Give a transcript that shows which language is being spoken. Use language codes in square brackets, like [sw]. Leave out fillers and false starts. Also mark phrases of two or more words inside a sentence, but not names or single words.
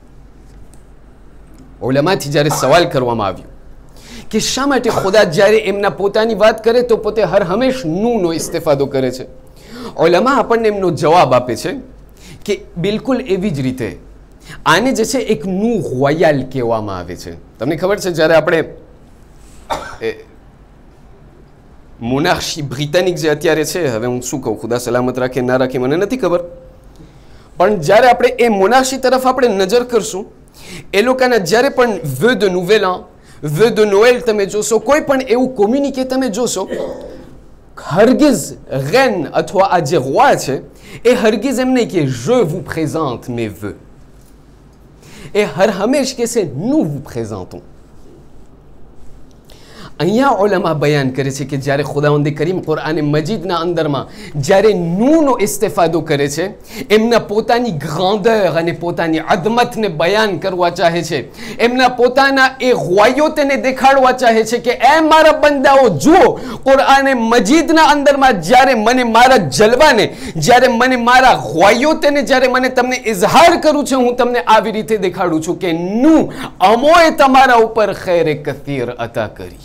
[gu] ઉલમાથી જ્યારે સવાલ કરવામાં આવ્યો કે શા માટે ખુદા જ્યારે એમના પોતાની વાત કરે તો પોતે હર હંમેશ નું ઇસ્તેફાદો કરે છે, ઉલમા આપણને એમનો જવાબ આપે છે કે બિલકુલ એવી જ રીતે આને જે છે એક [fr] nous royal [gu] કહેવામાં આવે છે. તમને ખબર છે જ્યારે આપણે [fr] monarchie britannique [gu] જે અત્યારે છે, હવે હું શું કહું ખુદા સલામત રાખે ના રાખે મને નથી ખબર, પણ જ્યારે આપણે એ મોનાર્શી તરફ આપણે નજર કરશું, એ લોકોના જ્યારે પણ [fr] vœu de nouvel an, vœu de Noël [gu] તમે જોશો, કોઈ પણ એવું કોમ્યુનિકે તમે જોશો, હરગિઝ રેન અથવા આ જે રોઆ છે એ હરગિઝ એમ નહીં કે [fr] je vous présente mes vœux. [gu] એ હર હંમેશ કહેશે [fr] nous vous présentons. [gu] અહીંયા ઉલમા બયાન કરે છે કે જ્યારે ખુદાવંદ કરીમ કુરઆન મજીદના અંદરમાં જ્યારે નૂનો ઇસ્તેફાદો કરે છે, એમના પોતાની ગ્રાન્ડર અને પોતાની અદમતને બયાન કરવા ચાહે છે, એમના પોતાના એ ગવાયોતને દેખાડવા ચાહે છે કે એ મારા બંદાઓ જુઓ, કુરઆન મજીદના અંદરમાં જ્યારે મને મારા જલવાને, જ્યારે મને મારા ગવાયોતને જ્યારે મને તમને ઇઝહાર કરું છું, હું તમને આવી રીતે દેખાડું છું કે અમોએ તમારા ઉપર ખૈરે કસીર અતા કરી.